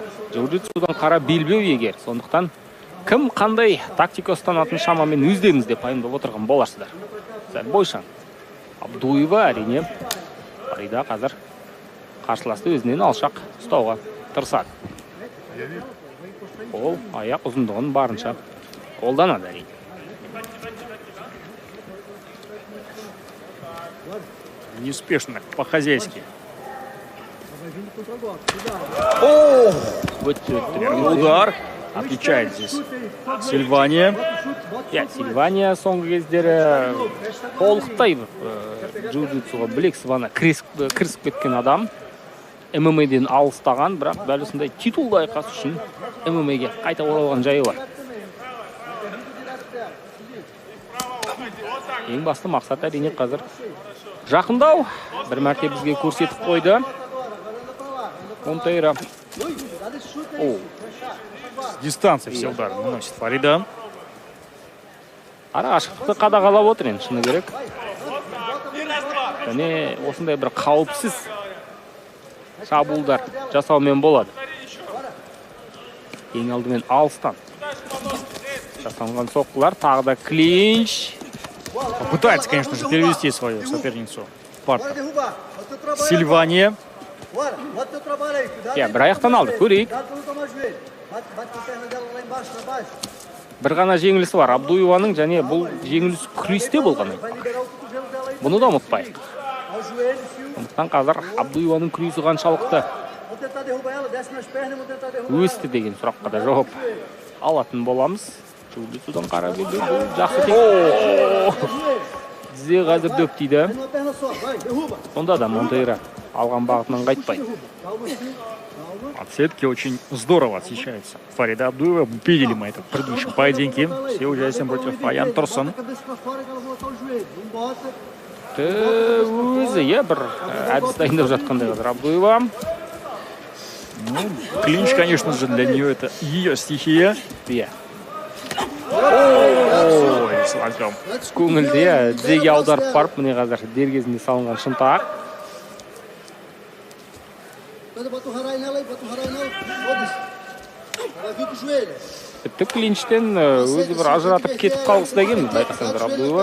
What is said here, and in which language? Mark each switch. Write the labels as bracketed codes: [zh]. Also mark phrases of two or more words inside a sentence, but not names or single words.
[kk] Джиу-джитсудан қара белбеу егер. Сондықтан кім қандай тактика ұстанатын шамамен өздеріңіз де пайымдап отырған боларсыздар. Сәл бойшаң. Абдуева әрине Фарида қазір қарсыласты өзінен алшақ ұстауға тырысады. Ол аяқ ұзындығын барынша қолданады әрине. [ru] Неспешно, по-хозяйски. Удар. Отвечает здесь Сильвания. [kk] Сильвания соңғы кездері толықтай джиу-джитсуға білек сыбана кірісіп кеткен адам. ММА-ден алыстаған, бірақ дәл осындай титулды айқас үшін ММА-ге қайта оралған жайы бар. Ең басты мақсат әрине қазір жақындау. Бір мәрте бізге көрсетіп қойды. Монтейро. [ru] Дистанция все удары наносит Фарида. [kk] Ара ашықтықты қадағалап отыр енді, шыны керек. Және осындай бір қауіпсіз шабуылдар жасаумен болады. Ең алдымен алыстан жасалған соққылар, тағы да клинч. [ru] Попытается, конечно же, перевести свою соперницу в партер. Сильвания. [kk] Бір аяқтан алды, көрейік. Бір ғана жеңілісі бар Абдуеваның, және бұл жеңіліс күресте болған. Бұны да ұмытпайық. Сондықтан қазір Абдуеваның күресі қаншалықты өсті деген сұраққа да жауап алатын боламыз. Джиу-джитсудан қара белбеу жақсы тек. Тізе қазір дөп дейді. Сонда да Монтейро алған бағытынан қайтпайды. [ru] От сетки очень здорово отличается Фарида Абдуева. Видели мы это в предыдущем поединке. Все участием против Аян Торсон. [kk] өзі иә бір әдіс дайындап жатқандай қазір Абдуева. [ru] Клинч, конечно же, для нее это ее стихия. [kk] Иә. [ru] Ой, слонком. [kk] Көңілді иә тізеге аударып барып міне қазір дер кезінде салынған шынтақ. Тіпті клинчтен өзі бір ажыратып кетіп қалғысы да келмейді байқасаңдар Абдуева.